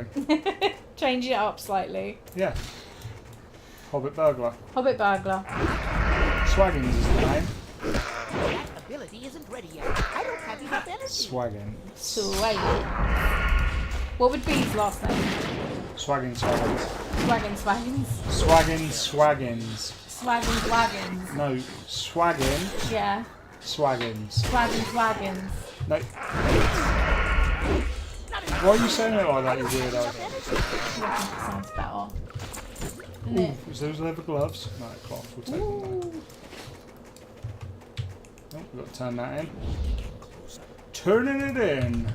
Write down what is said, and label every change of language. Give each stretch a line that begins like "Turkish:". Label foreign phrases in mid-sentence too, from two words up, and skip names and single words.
English: Change it up slightly. Yeah. Hobbit burglar. Hobbit burglar. Swaggins is the name. That ability isn't ready yet. I don't have enough energy. Swaggin. Sweet. What would B's last name? Swaggin Swaggins. Swaggins. Swaggin Swaggins. Swaggins Waggins. No, Swaggin Yeah. Swaggins. Swaggins Waggins. No. Why are you saying it like that, you weirdo? I think it sounds better. Isn't Ooh, it? is those leather gloves? No, cloth, we'll take them. Ooh. Oh, we've got to turn that in. Turning it in!